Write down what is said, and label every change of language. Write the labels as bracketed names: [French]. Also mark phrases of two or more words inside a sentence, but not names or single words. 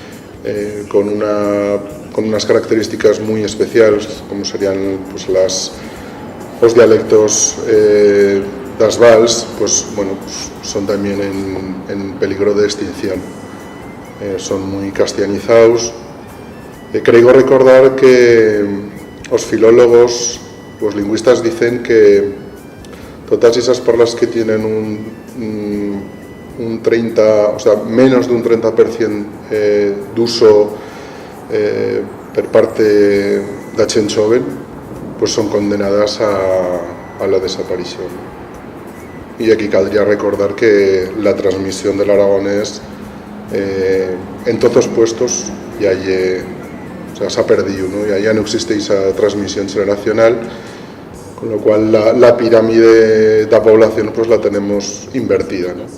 [Spanish] con unas características muy especiales, como serían pues, los dialectos das Vals, pues bueno, pues, son también en peligro de extinción. Son muy castellanizados. Creo recordar que los filólogos, los lingüistas dicen que todas esas parlas que tienen un 30, o sea, menos de un 30% [Aragonese] d'uso per parte da gent joven, [Spanish] pues son condenadas a la desaparición. Y aquí caldría recordar que la transmisión del aragonés en todos los puestos ya se ha perdido, ¿no? Ya no existe esa transmisión generacional, con lo cual la pirámide de la población pues la tenemos invertida, ¿no?